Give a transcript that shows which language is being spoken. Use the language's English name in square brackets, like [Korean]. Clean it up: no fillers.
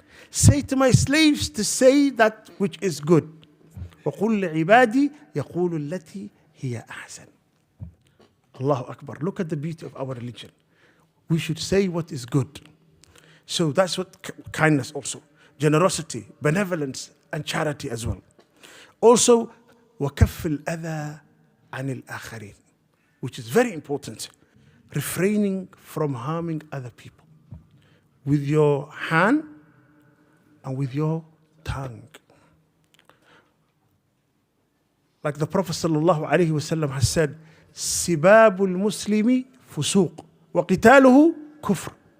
[English] Say to my slaves to say that which is good. [Arabic] وَقُلْ لِعِبَادِي يَقُولُ الَّتِي هِيَ أَحْسَنُ. Allahu Akbar. [English] Look at the beauty of our religion. We should say what is good. So that's what kindness also. Generosity, benevolence, and charity as well. [Arabic] Also, وَكَفِّ الْأَذَى عَنِ الْآخَرِينَ. [English] Which is very important. Refraining from harming other people. With your hand and with your tongue. Like the Prophet ﷺ has said, [Arabic] سِبَابُ الْمُسْلِمِ فُسُوقٌ وَقِتَالُهُ كُفْرٌ.